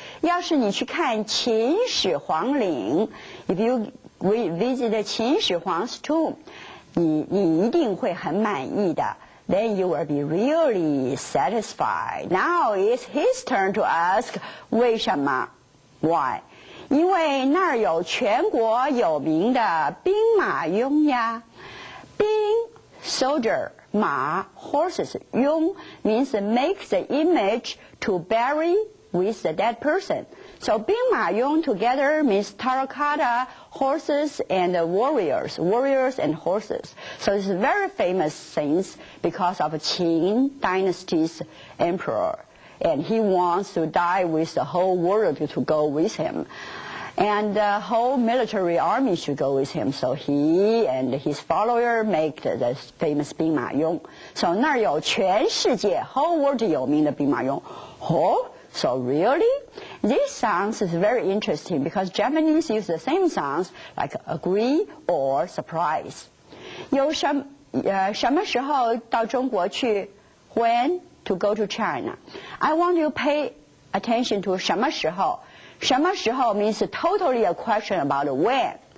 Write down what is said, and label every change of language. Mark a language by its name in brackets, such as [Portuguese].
[Chinese] 要是你去看秦始皇陵 ， [English] if you visit 秦始皇 's tomb， [Chinese] 你一定会很满意的。 [English] Then you will be really satisfied. Now it's his turn to ask, [Chinese] 为什么 [English] ？Why？ [Chinese] 因为那儿有全国有名的兵马俑呀，兵 soldier 马 horses 俑 [English] means make the image to bury with the dead person. So 兵马俑 together means terracotta horses and warriors and horses. So it's very famous things because of Qin dynasty's emperor. And he wants to die with the whole world to go with him. And the whole military army should go with him. So he and his follower make the famous 兵马俑. [Chinese] So 那儿有全世界 [English] whole world [Chinese] 有名的兵马俑. [English] Oh, so really? This sounds is very interesting because Japanese use the same sounds like agree or surprise. [Chinese] 有什么时候到中国去 [English] When to go to China? I want you to pay attention to 什么时候。 什么时候 means totally a question about when.